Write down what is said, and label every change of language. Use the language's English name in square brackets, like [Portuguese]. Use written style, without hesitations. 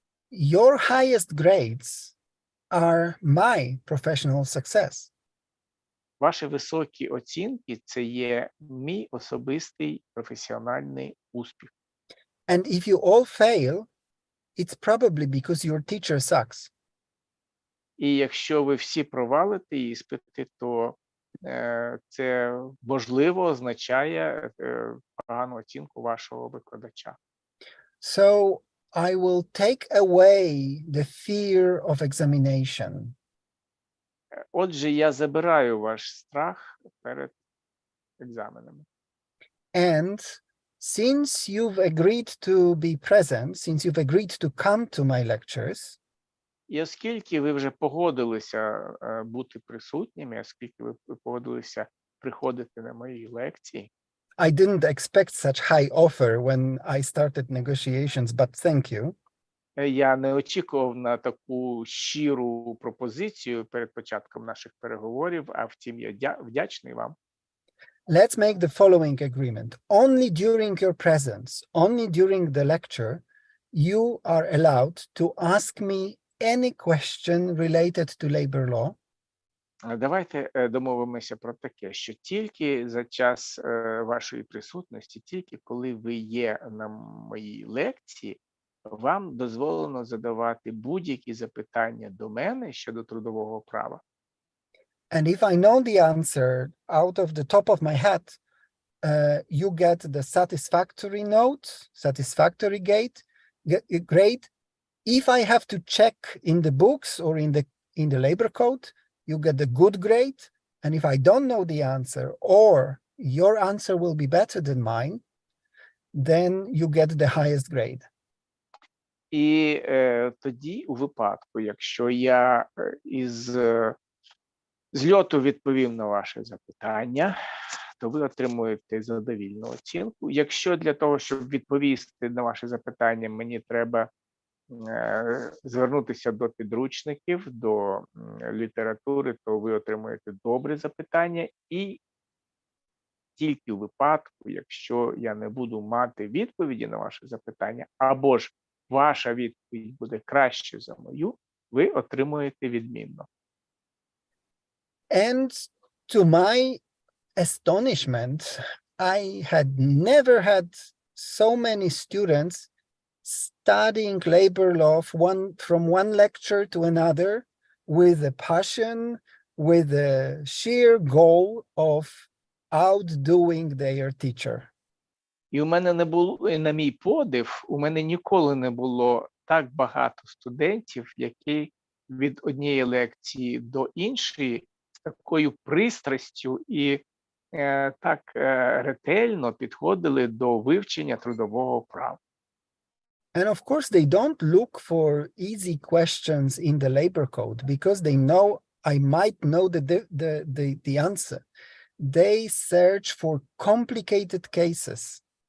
[English] Your highest grades are my professional success. [Ukrainian] Ваші високі оцінки – це є мій особистий професіональний успіх. [English] And if you all fail, it's probably because your teacher sucks. [Ukrainian] І якщо ви всі провалите іспити, то це, можливо, означає погану оцінку вашого викладача. [English] So I will take away the fear of examination. [Ukrainian] Отже, я забираю ваш страх перед екзаменами. [English] And since you've agreed to be present, since you've agreed to come to my lectures, [Ukrainian] І оскільки ви вже погодилися бути присутніми, оскільки ви погодилися приходити на мої лекції, [English] I didn't expect such high offer when I started negotiations, but thank you. [Ukrainian] я не очікував на таку щиру пропозицію перед початком наших переговорів, а втім, я вдячний вам. [English] Let's make the following agreement. Only during your presence, only during the lecture, you are allowed to ask me any question related to labor law. [Ukrainian] Давайте домовимося про таке, що тільки за час вашої присутності, тільки коли ви є на моїй лекції, вам дозволено задавати будь-які запитання до мене щодо трудового права. [English] And if I know the answer out of the top of my head, you get the satisfactory note, satisfactory grade. If I have to check in the books or in the labor code, you get the good grade. And if I don't know the answer or your answer will be better than mine, then you get the highest grade. [Ukrainian] І тоді, у випадку, якщо я із зльоту відповів на ваше запитання, то ви отримуєте задовільну оцінку. Якщо для того, щоб відповісти на ваше запитання, мені треба звернутися до підручників, до літератури, то ви отримуєте добре запитання. І тільки у випадку, якщо я не буду мати відповіді на ваше запитання, або ж ваша відповідь буде краще за мою, ви отримуєте відмінно. [English] And to my astonishment, I had never had so many students studying labor law from one lecture to another with a passion, with a sheer goal of outdoing their teacher. [Ukrainian] І у мене не було, і на мій подив, у мене ніколи не було так багато студентів, які від однієї лекції до іншої з такою пристрастю і так ретельно підходили до вивчення трудового права. [English] And of course, they don't look for easy questions in the labor code because they know I might know the answer. They search for complicated cases.